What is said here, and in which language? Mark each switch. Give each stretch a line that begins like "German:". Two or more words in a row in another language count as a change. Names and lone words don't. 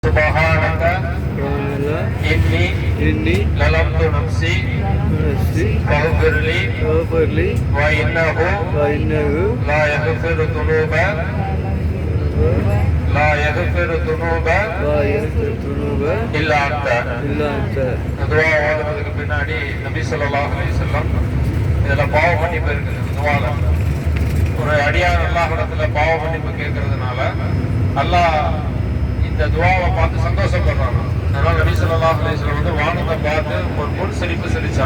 Arabic: سبحانك إني ظلمت نفسي فاغفر لي وإنه لا يغفر الذنوب إلا أنت.
Tamil: துவா ஓதுறதுக்கு பின்னாடி நபி
Arabic: صلى الله عليه وسلم
Tamil: இதுல பாவ மன்னிப்பு இருக்குது. துவால ஒரு அடியார் அல்லாஹ்விடத்துல பாவ மன்னிப்பு கேட்கறதுனால அல்லாஹ் இந்த துவாவை பார்த்து சந்தோஷப்படுறாங்க. அதனால நபி
Arabic: صلى الله عليه وسلم
Tamil: வந்து வானத்தை பார்த்து ஒரு முன் சிரிப்பு சிரிச்சாங்க.